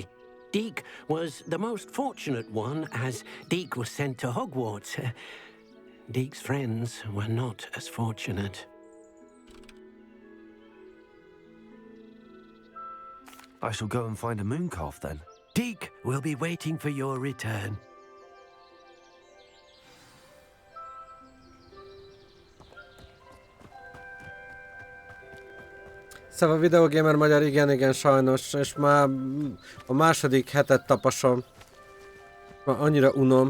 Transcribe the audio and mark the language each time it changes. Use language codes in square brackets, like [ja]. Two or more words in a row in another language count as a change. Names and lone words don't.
[en] Deke was the most fortunate one, as Deke was sent to Hogwarts. Deke's friends were not as fortunate. I shall go and find a moon calf then. Deke will be waiting for your return. [hu] Szóval videogamer magyar, igen, sajnos, és már a második hetet tapasom. Már annyira unom.